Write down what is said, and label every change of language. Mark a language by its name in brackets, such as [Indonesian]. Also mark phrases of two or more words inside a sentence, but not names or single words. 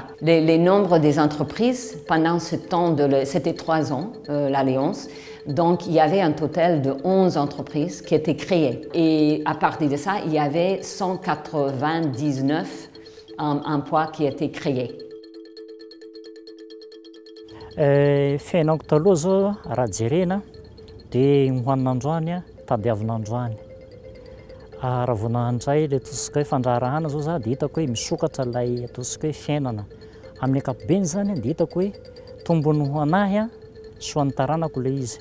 [French] Les nombres des entreprises, pendant ce temps, c'était 3 ans, l'Alliance, donc il y avait un total de 11 entreprises qui étaient créées. Et à partir de ça, il y avait 199 emplois qui étaient créés. [Malagasy] Fiainako taloha zao raha jerena dia hohanina androany tadiavina androany. Raha vao nandray ilay ataontsika hoe fandraharahana zao za dia hitako hoe misokatra ilay ataontsika hoe fiainana. Amin'ny ankapobeny zany dia hitako hoe tombony ho anahy sy ho an'ny taranako ilay izy.